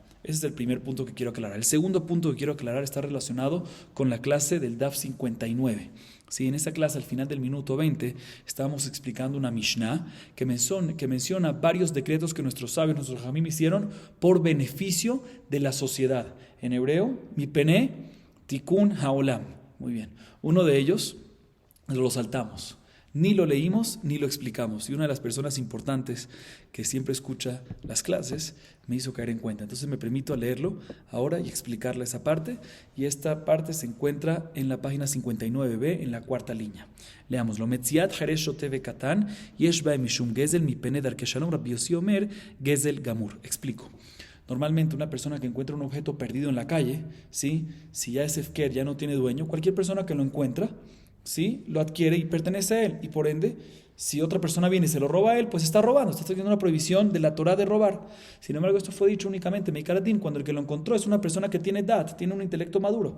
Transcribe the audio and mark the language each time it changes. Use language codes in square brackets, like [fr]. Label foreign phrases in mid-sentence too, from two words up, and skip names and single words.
[es] Ese es el primer punto que quiero aclarar. El segundo punto que quiero aclarar está relacionado con la clase del Daf 59. Sí, en esa clase, al final del minuto 20, estábamos explicando una Mishnah que menciona varios decretos que nuestros sabios, nuestros jamim hicieron por beneficio de la sociedad. En hebreo, [he] מפני תיקון העולם. [es] Muy bien. Uno de ellos lo saltamos. Ni lo leímos ni lo explicamos. Y una de las personas importantes que siempre escucha las clases me hizo caer en cuenta. Entonces me permito leerlo ahora y explicarle esa parte. Y esta parte se encuentra en la página 59b, en la cuarta línea. Leámoslo. [he] מציאת חרש שוטה וקטן יש בה משום גזל מפני דרכי שלום רבי יוסי אומר גזל גמור. [es] Explico. Normalmente una persona que encuentra un objeto perdido en la calle, ¿sí? Si ya es efker, ya no tiene dueño, cualquier persona que lo encuentra, ¿sí? Lo adquiere y pertenece a él, y por ende, si otra persona viene y se lo roba a él, pues está robando, está teniendo una prohibición de la Torá de robar. Sin embargo, esto fue dicho únicamente Meikaratin, cuando el que lo encontró es una persona que tiene dat, tiene un intelecto maduro.